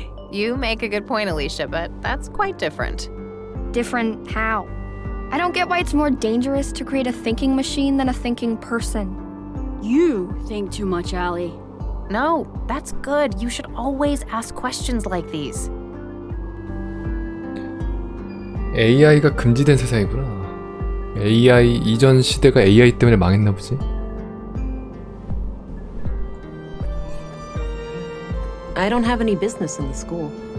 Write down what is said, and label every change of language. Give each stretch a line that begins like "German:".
English: You make a good point, Alicia, but that's quite different. Different how? I don't get why it's more dangerous to create a thinking machine than a thinking person. You think too much, Allie. No, that's good. You should always ask questions like these.
Korean: AI가 금지된 세상이구나. AI 이전 시대가 AI 때문에 망했나 보지.
English: I don't have any business in the school.